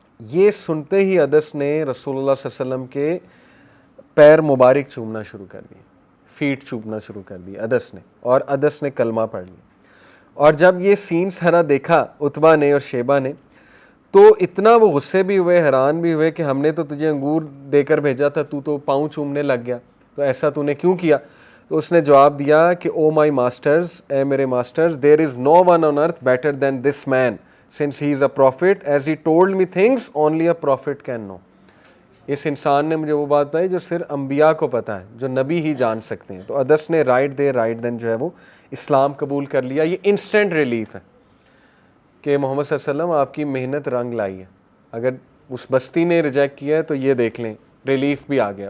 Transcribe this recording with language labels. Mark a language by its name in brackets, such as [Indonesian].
[Urdu] یہ سنتے ہی عدس نے رسول اللہ صلی اللہ علیہ وسلم کے پیر مبارک چومنا شروع کر دیے، فیٹ چومنا شروع کر دی عدس نے، اور عدس نے کلمہ پڑھ لیا. اور جب یہ سین سارا دیکھا عتبہ نے اور شیبہ نے تو اتنا وہ غصے بھی ہوئے، حیران بھی ہوئے کہ ہم نے تو تجھے انگور دے کر بھیجا تھا، تو پاؤں چومنے لگ گیا، تو ایسا تو نے کیوں کیا؟ تو اس نے جواب دیا کہ [English] oh my masters, [Urdu] اے میرے masters, [English] There is no one on earth better than this man since he is a prophet as he told me things only a prophet can know. [Urdu] اس انسان نے مجھے وہ بات بتائی جو صرف انبیاء کو پتہ ہے، جو نبی ہی جان سکتے ہیں. تو ادس نے [English] right دین [Urdu] جو ہے وہ اسلام قبول کر لیا. یہ انسٹنٹ ریلیف ہے کہ محمد صلی اللہ علیہ وسلم آپ کی محنت رنگ لائی ہے. اگر اس بستی نے ریجیکٹ کیا ہے تو یہ دیکھ لیں ریلیف بھی آ گیا.